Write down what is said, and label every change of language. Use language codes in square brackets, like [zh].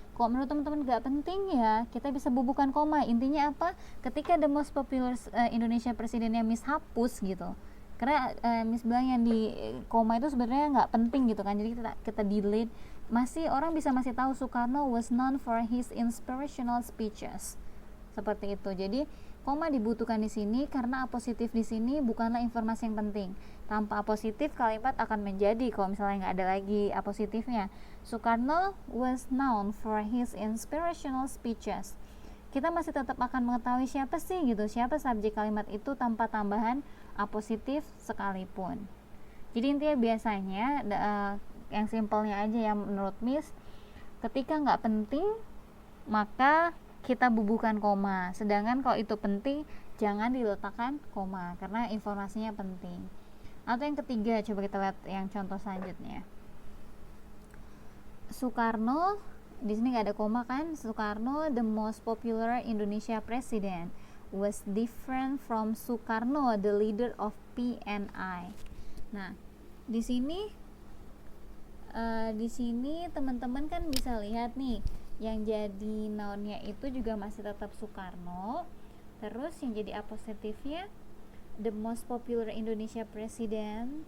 [id] Kok menurut teman-teman gak penting ya, kita bisa bubuhkan koma. Intinya apa? Ketika [en] the most popular Indonesia [id] Presidennya Miss hapus gitu. Karena Miss bilang yang di koma itu sebenarnya gak penting gitu kan. Jadi kita delete. Orang bisa masih tahu [en] Soekarno was known for his inspirational speeches. [id] Seperti itu. Jadi koma dibutuhkan di sini karena apositif di sini bukanlah informasi yang penting. Tanpa apositif kalimat akan menjadi, kalau misalnya nggak ada lagi apositifnya, [en] Soekarno was known for his inspirational speeches. [id] Kita masih tetap akan mengetahui siapa sih gitu, siapa subjek kalimat itu tanpa tambahan apositif sekalipun. Jadi intinya biasanya yang simpelnya aja ya menurut Miss, ketika nggak penting maka kita bubuhkan koma, sedangkan kalau itu penting jangan diletakkan koma karena informasinya penting. Atau yang ketiga, coba kita lihat yang contoh selanjutnya. Soekarno, di sini nggak ada koma kan? [en] Soekarno, the most popular Indonesia president, was different from Sukarno, the leader of PNI. [id] Nah, di sini teman-teman kan bisa lihat nih, yang jadi nounnya itu juga masih tetap Soekarno. Terus yang jadi apositifnya [en] the most popular Indonesia president.